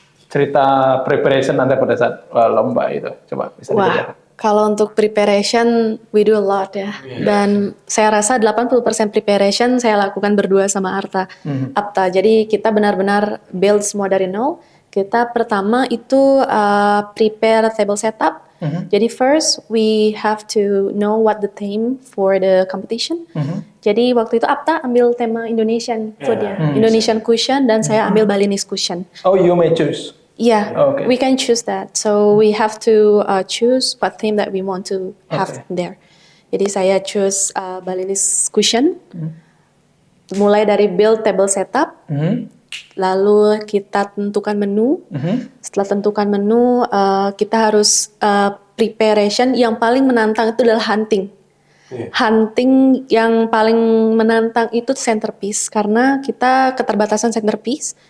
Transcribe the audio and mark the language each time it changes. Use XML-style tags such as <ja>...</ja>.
<id>Cerita preparation Anda pada saat lomba itu coba bisa diceritakan. Kalau untuk preparation,</id> <en>we do a lot</en> <id>ya. Dan saya rasa 80% preparation saya lakukan berdua sama Apta. Jadi kita benar-benar build semua dari nol. Kita pertama itu prepare table setup. Jadi</id> <en>first, we have to know what the theme for the competition.</en> <id>Jadi waktu itu Apta ambil tema</id> <en>Indonesian food</en> <id>ya.</id> <en>Indonesian cushion</en> <id>dan saya ambil</id> <en>Balinese cushion. Oh, you may choose. Yeah, we can choose that. So we have to choose what theme that we want to have there.</en> <id>Jadi saya</id> <en>choose Balinese cushion.</en> <id>Mulai dari build table setup, lalu kita tentukan menu. Setelah tentukan menu, kita harus preparation yang paling menantang itu adalah hunting. Hunting yang paling menantang itu centerpiece karena kita keterbatasan centerpiece.</id>